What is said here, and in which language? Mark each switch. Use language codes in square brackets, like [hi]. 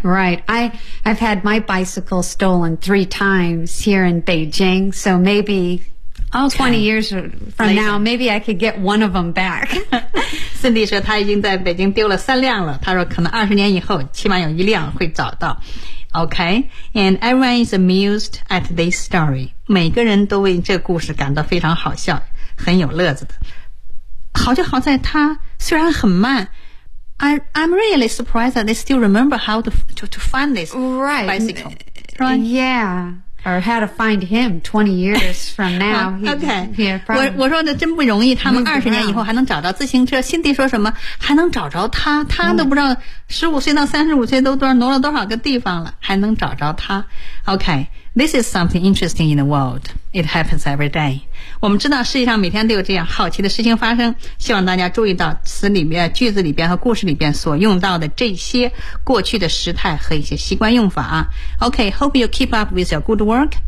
[en] Right. I've had my bicycle stolen 3 times here in Beijing, so maybe. Okay. 20 years from now, maybe I could get one of them back. [zh] Cindy 说他已经在北京丢了3辆了。他说可能20年以后起码有1辆会找到。 [en] Okay, and everyone is amused at this story. [zh] 每个人都为这故事感到非常好笑，很有乐子的。好就好在他虽然很慢。 [en] I'm really surprised that they still remember how to find this right. bicycle. Right. Yeah. Or how to find him 20 years from now. Okay. [zh] Yeah, 我说的真不容易，他们20年以后还能找到自行车。辛迪说什么？还能找着他？他都不知道15岁到35岁都挪了多少个地方了，还能找着他。 [en] Okay, this is something interesting in the world. It happens every day. [zh] 我们知道世界上每天都有这样好奇的事情发生，希望大家注意到词里面、句子里边和故事里边所用到的这些过去的时态和一些习惯用法啊。 [en] Okay, hope you keep up with your good work.